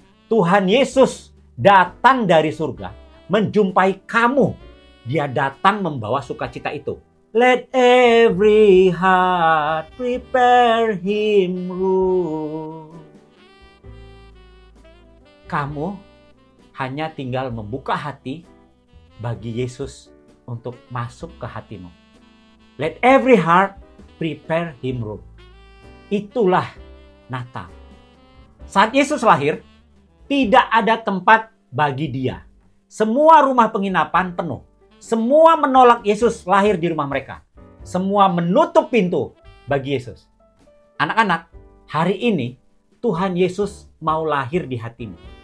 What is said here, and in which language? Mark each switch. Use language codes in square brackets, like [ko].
[id] Tuhan Yesus datang dari surga, menjumpai kamu. Dia datang membawa sukacita itu. [en] Let every heart prepare him room. [id] Kamu hanya tinggal membuka hati bagi Yesus untuk masuk ke hatimu. [en] Let every heart prepare him room. [id] Itulah Natal. Saat Yesus lahir, tidak ada tempat bagi dia. Semua rumah penginapan penuh. Semua menolak Yesus lahir di rumah mereka. Semua menutup pintu bagi Yesus. Anak-anak, hari ini Tuhan Yesus mau lahir di hatimu.